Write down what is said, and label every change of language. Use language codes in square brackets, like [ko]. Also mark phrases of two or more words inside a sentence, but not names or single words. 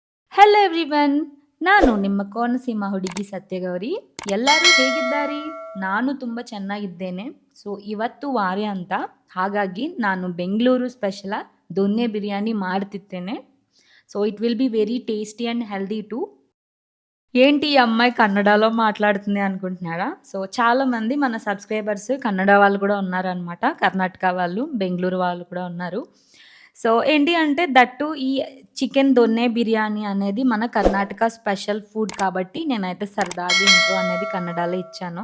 [en] hello everyone, [kn] ನಾನು ನಿಮ್ಮ ಕೋನಸೀಮ ಹುಡುಗಿ ಸತ್ಯಗೌರಿ. ಎಲ್ಲರೂ ಹೇಗಿದ್ದಾರೆ? ನಾನು ತುಂಬ ಚೆನ್ನಾಗಿದ್ದೇನೆ. ಸೊ ಇವತ್ತು ವಾರ ಅಂತ, ಹಾಗಾಗಿ ನಾನು ಬೆಂಗಳೂರು ಸ್ಪೆಷಲ ದೊನ್ನೆ ಬಿರಿಯಾನಿ ಮಾಡ್ತಿದ್ದೇನೆ. [en] so it will be very tasty and healthy too. [te] ఏంటి ఈ అమ్మాయి కన్నడలో మాట్లాడుతుంది అనుకుంటున్నారా? సో చాలామంది మన సబ్స్క్రైబర్స్ కన్నడ వాళ్ళు కూడా ఉన్నారనమాట. కర్ణాటక వాళ్ళు, బెంగుళూరు వాళ్ళు కూడా ఉన్నారు. సో ఏంటి అంటే దట్టు ఈ చికెన్ దొన్నె బిర్యానీ అనేది మన కర్ణాటక [en] special food [te] కాబట్టి నేనైతే సరదాగా ఇంట్రో అనేది కన్నడలో ఇచ్చాను.